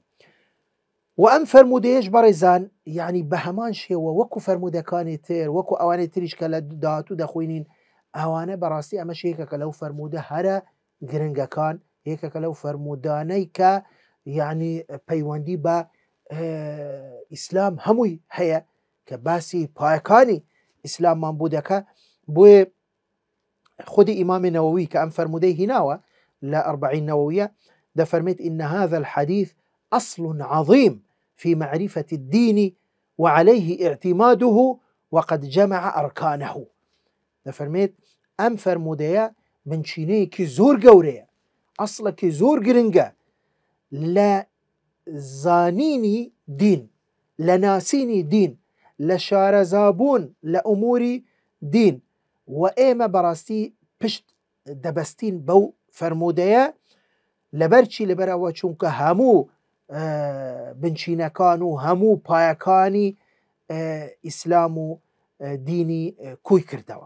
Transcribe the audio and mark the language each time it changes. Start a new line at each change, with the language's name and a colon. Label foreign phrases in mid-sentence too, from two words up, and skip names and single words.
Central Kurdish: و ئەم فەرمودەیەش بەڕێزان یعنی بە هەمان شێوە وەکو فەرمودەکانی تر، وەکو ئەوانەی تریش کە لە داهاتوو دەخوێنین ئەوانە بەڕاستی ئەمە شێکەکە لەو فەرموودە هەرە گرنگەکان، یەکێکە لەو فەرمودانەی کە یعنی پەیوەندی بە ئیسلام هەمووی هەیە کە باسی پایەکانی ئیسلاممان بوو دەکە. بۆیە خودی ئیمامی نەوەوی کە ئەم فەرمودەی هیناوە لە ئەربعین نەوەویە دەفەرمێت
Arabic: إن هذا الحديث أصل عظيم في معرفة الدين وعليه اعتماده وقد جمع أركانه.
Central Kurdish: دەفەرمێت ئەم فەرمودەیە بنچینەیەکی زۆر گەورەیە، ئەسڵێکی زۆر گرنگە لە زانینی دین، لە ناسینی دین، لە شارەزابوون لە ئوموری دین، و ئێمە بەڕاستی پشت دەبەستین بەو فەرمودەیە لەبەرچی لەبەرەوە چونکە هەموو بنچینەکان و هەموو پایەکانی ئیسلام و دینی کوی کردەوە.